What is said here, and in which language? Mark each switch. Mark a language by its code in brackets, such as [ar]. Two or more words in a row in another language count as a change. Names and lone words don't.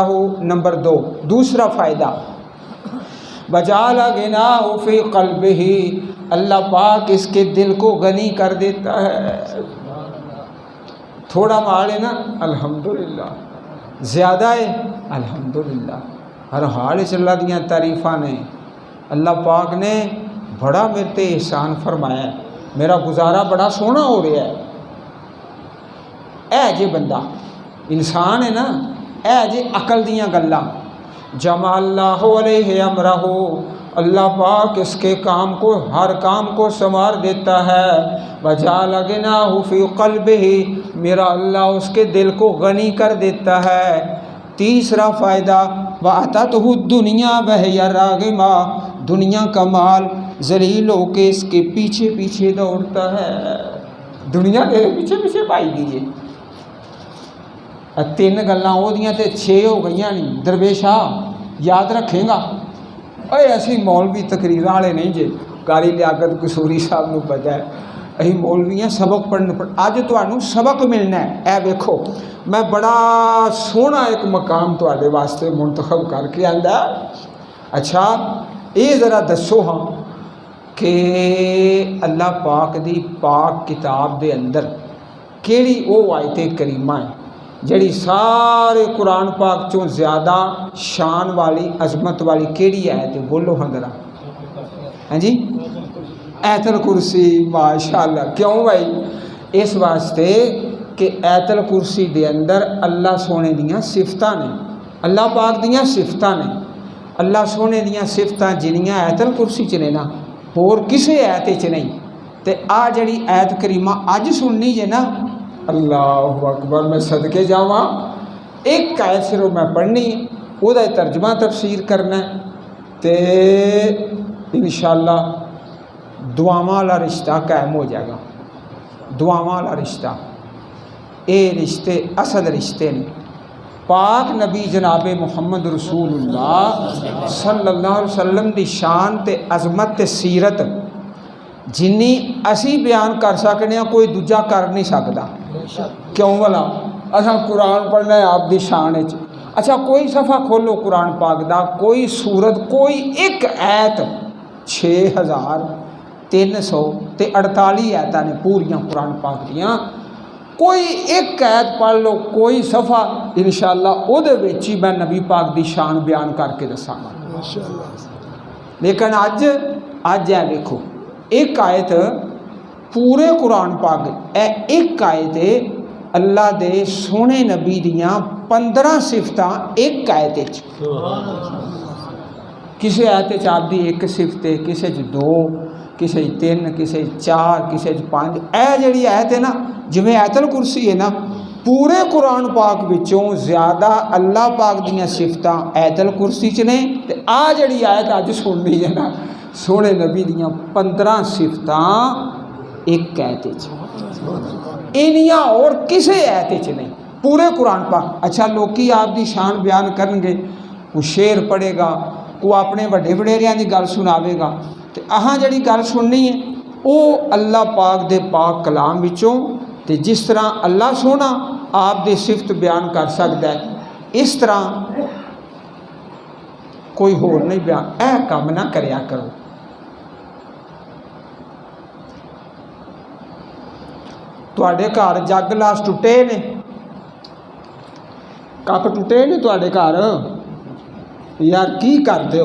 [ur] نمبر 2، دوسرا فائدہ، [ar] وجعل غناہ فی قلبہ، [ur] اللہ پاک اس کے دل کو غنی کر دیتا ہے. [pa] تھوڑا مال ہے نا الحمدللہ، زیادہ ہے الحمدللہ، ہر حال اس اللہ دیاں تعریفاں نے. اللہ پاک نے بڑا میرے تے احسان فرمایا ہے، میرا گزارا بڑا سونا ہو رہا ہے. اے جے بندہ انسان ہے نا، اے جے عقل دیاں گلاں. [ar] جمع اللہ علیہ امرہ، [ur] اللہ پاک اس کے کام کو، ہر کام کو سنوار دیتا ہے. [ar] وجعل غناہ فی قلبہ، [ur] میرا اللہ اس کے دل کو غنی کر دیتا ہے. تیسرا فائدہ، [ar] وَأَتَتْهُ الدُّنْيَا وَهِيَ رَاغِمَةٌ، [ur] دنیا کا مال ذلیل ہو کے اس کے پیچھے پیچھے دوڑتا ہے. دنیا کے پیچھے پیچھے پائی گئی ہے. [pa] 3 گلاں وہ دیاں تے 6 ہو گئیاں نہیں. درویشا یاد رکھیں گا، اے اسی مولوی تقریر والے نہیں جے، قاری لیاقت قصوری صاحب نو پتہ ہے اسی مولوی ہیں، سبق پڑھنے اج تانوں سبق ملنا ہے. اے ویکھو میں بڑا سونا ایک مقام تواڈے واسطے منتخب کر کے آندا. اچھا یہ ذرا دسو ہاں کہ اللہ پاک دی پاک کتاب دے اندر کیڑی او آیت کریمہ ہے جڑی سارے قرآن پاک چوں زیادہ شان والی، عظمت والی کیڑی آیت ہے؟ بولو ہاں ذرا. ہاں جی، آیت الکرسی. ماشاءاللہ. کیوں بھائی؟ اس واسطے کہ آیت الکرسی دے اندر اللہ سونے دیاں صفتاں نے، اللہ پاک دیاں صفتاں نے. اللہ سونے دیاں صفتاں جنیاں آیت الکرسی چ نے نا، اور کسے آیت چ نہیں. تے آ جڑی آیت کریمہ اج سننی جے نا، اللہ اکبر، میں صدقے جاواں. ایک آیت صرف میں پڑھنی، وہ دا ترجمہ تفسیر کرنا ہے، تے انشاءاللہ دعاواں والا رشتہ قائم ہو جائے گا. دعاواں والا رشتہ، اے رشتے اصل رشتے نے. پاک نبی جناب محمد رسول اللہ صلی اللہ علیہ وسلم دی شان تے عظمت تے سیرت جنی اسی بیان کر سکنے ہیں کوئی دوجا کر نہیں سکتا. کیوں بلا؟ اچھا قرآن پڑھنا ہے آپ دی شان ہے. اچھا کوئی صفحہ کھولو قرآن پاک دا، کوئی سورت، کوئی ایک آیت، 6348 آیتاں نے پوریاں قرآن پاک دیاں. کوئی ایک آیت پڑھ لو، کوئی صفحہ، انشاءاللہ او دے وچ ہی میں نبی پاک دی شان بیان کر کے دساں گا. لیکن اج ہے دیکھو، ایک آیت پورے قرآن پاک، اے ایک آیت اللہ دے سونے نبی دیاں 15 صفتاں ایک آیت وچ. کسی آیت آپ دی ایک صفت ہے، کسی 2، کسی 3، کسی 4، کسی 5. اے جڑی آیت ہے نا، جویں آیت الکرسی ہے نا، پورے قرآن پاک وچوں زیادہ اللہ پاک دیاں صفتاں آیت الکرسی چ نے. تے آ جڑی آیت اج سننی ہے نا، سونے نبی دیاں 15 صفتاں ایک آیت وچ، اینیاں اور کسے آیت وچ نہیں پورے قرآن پاک. اچھا لوکی آپ دی شان بیان کرن گے، کوئی شعر پڑھے گا، کوئی اپنے وڈے وڈیریاں دی گل سناوے گا، تے اہاں جڑی گل سننی ہے او اللہ پاک دے پاک کلام وچوں. تے جس طرح اللہ سونا آپ دی صفت بیان کر سکتا ہے، اس طرح کوئی ہور نہیں بیان، اے کام نہ کریا کرو۔ تواڈے گھر جگ گلاس ٹوٹے نے، کپ ٹوٹے نے تواڈے گھر، یار کی کرتے ہو؟